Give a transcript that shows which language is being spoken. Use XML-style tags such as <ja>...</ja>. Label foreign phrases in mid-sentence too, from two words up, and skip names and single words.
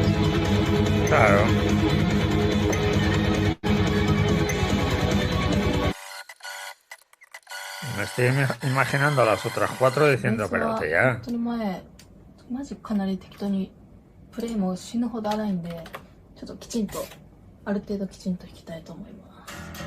<es>Claro. Me estoy imaginando a las otras 4 diciendo, pero</es> <ja>本</ja> <es>tía,</es> <ja>当に前マジかなり適当にプレイも死ぬほど荒いんで、ちょっときちんとある程度きちんと弾きたいと思います。</ja>